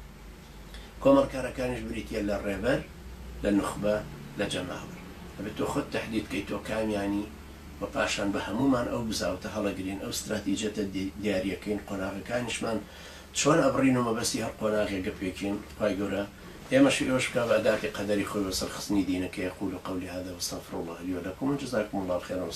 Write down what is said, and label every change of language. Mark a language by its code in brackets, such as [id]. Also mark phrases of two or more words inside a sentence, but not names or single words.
[ckb] کۆمەڵکارەکانیش بریتە لە ڕێبەر، لە نوخبە، لە جەماوەر. ئەبێت تۆ خۆت تەحدید بکەیت تۆ کامیانی و پاشان بە هەمومان ئەو بزاوتە هەڵەگرین، ئەو استراتیجەتە دیاریەکەین، قۆناغەکانیشمان چۆن ئەبڕین و مەبەستی هەر قۆناغێکە پێکەین. خوای گەورە ئێمەش ئێوەش بکا بە ئەداتی قەدەری خۆی وەسەر خستنی دینەکە. [ar] يقول قولي هذا واستغفر الله لي ولكم وجزاكم الله خيرا.